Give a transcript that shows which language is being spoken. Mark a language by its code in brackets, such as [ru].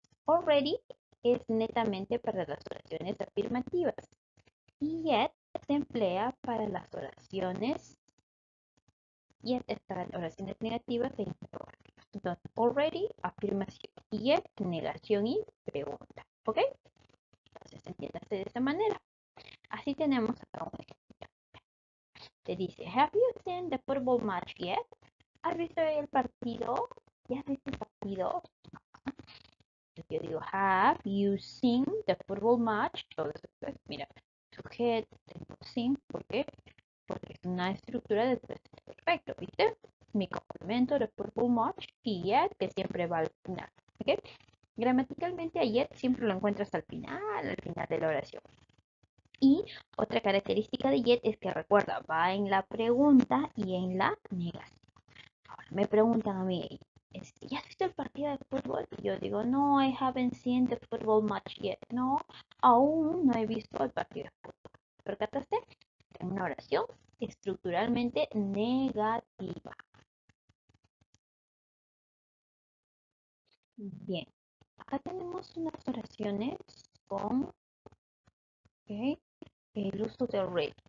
[es] Already es netamente para las oraciones afirmativas y yet se emplea para las oraciones, yet es para oraciones negativas e interrogativas. Entonces, already, afirmación, y yet, negación y pregunta. ¿Ok? Entonces, entiéndase de esa manera. Así tenemos acá un ejemplo. Te dice, [en] have you seen the football match yet? [es] ¿Has visto el partido? ¿Ya has visto el partido? Yo digo, [en] have you seen the football match? [es] Entonces, pues, mira, sujeto, tengo seen, ¿por qué? Porque es una estructura de presente perfecto, ¿viste? Mi complemento de football match y yet, que siempre va al final, ¿ok? Gramaticalmente, a yet siempre lo encuentras al final de la oración. Y otra característica de yet es que recuerda, va en la pregunta y en la negación. Ahora me preguntan a mí, ¿ya has visto el partido de fútbol? Y yo digo, no, [en] I haven't seen the football match yet. [es] No, aún no he visto el partido de fútbol. ¿Percataste? Es una oración estructuralmente negativa. Bien, acá tenemos unas oraciones con ok, el uso de already.